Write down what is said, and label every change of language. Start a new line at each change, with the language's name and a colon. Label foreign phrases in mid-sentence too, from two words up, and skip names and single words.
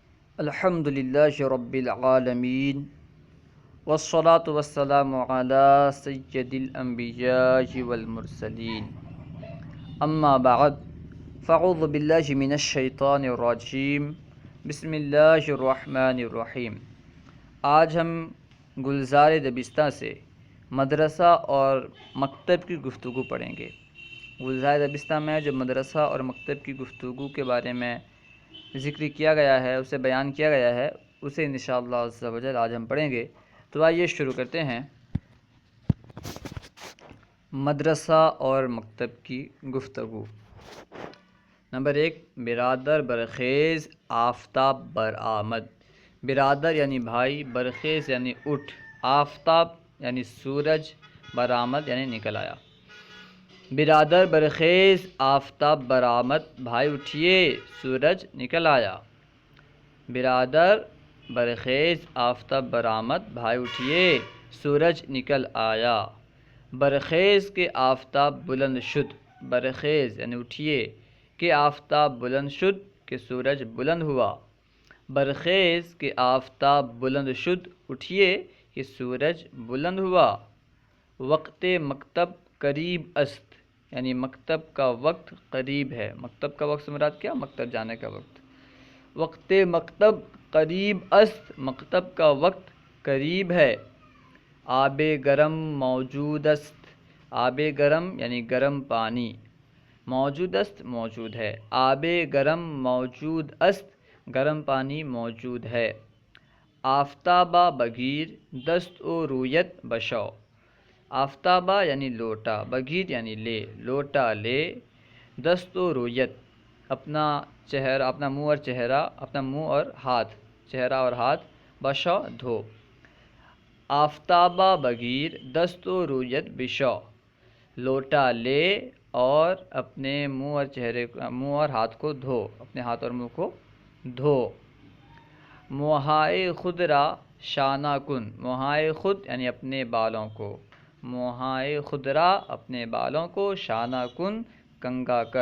Arabic: الحمد للہ رب العالمین والصلاة والسلام علی سید الانبیاء والمرسلین اما بعد فاعوذ باللہ من الشیطان الرجیم بسم اللہ الرحمن الرحیم۔
Urdu: آج ہم گلزار دبستہ سے مدرسہ اور مکتب کی گفتگو پڑھیں گے۔ گلزار دبستہ میں جو مدرسہ اور مکتب کی گفتگو کے بارے میں ذکر کیا گیا ہے، اسے بیان کیا گیا ہے، اسے
Arabic: انشاءاللہ عز و جل
Urdu: آج ہم پڑھیں گے۔ تو آئیے شروع کرتے ہیں۔ مدرسہ اور مکتب کی گفتگو۔ نمبر 1،
Persian: برادر برخیز آفتاب برآمد۔
Urdu: برادر یعنی بھائی، برخیز یعنی اٹھ، آفتاب یعنی سورج، برآمد یعنی نکل آیا۔
Persian: برادر برخیز آفتاب برآمد،
Urdu: بھائی اٹھیے سورج نکل آیا۔
Persian: برادر برخیز آفتاب برآمد،
Urdu: بھائی اٹھیے سورج نکل آیا۔
Persian: برخیز کے آفتاب بلند شد،
Urdu: برخیز یعنی اٹھیے کہ
Persian: آفتاب بلند شد
Urdu: کہ سورج بلند ہوا۔
Persian: برخیز کے آفتاب بلند شد،
Urdu: اٹھیے کہ سورج بلند ہوا۔
Persian: وقت مکتب قریب است،
Urdu: یعنی مکتب کا وقت قریب ہے۔ مکتب کا وقت سے مراد کیا؟ مکتب جانے کا وقت۔
Persian: وقت مکتب قریب است،
Urdu: مکتب کا وقت قریب ہے۔
Persian: آب گرم موجود است، آب گرم
Urdu: یعنی گرم پانی،
Persian: موجود است
Urdu: موجود ہے۔ آب گرم موجود است، گرم پانی موجود ہے۔
Persian: آفتابہ بگیر دست و رویت بشو۔
Urdu: آفتابہ یعنی لوٹا، بگیر یعنی لے، لوٹا لے،
Persian: دست و رویت
Urdu: اپنا چہرہ، اپنا منہ اور چہرہ، اپنا منہ اور ہاتھ، چہرہ اور ہاتھ، بشو دھو۔
Persian: آفتابہ بگیر دست و رویت بشو،
Urdu: لوٹا لے اور اپنے منہ اور چہرے، منہ اور ہاتھ کو دھو، اپنے ہاتھ اور منہ کو دھو۔
Persian: موہائے خود را شانہ کن، موہائے خود
Urdu: یعنی اپنے بالوں کو،
Persian: موہائے خود را
Urdu: اپنے بالوں کو
Persian: شانہ کن
Urdu: کنگا کر۔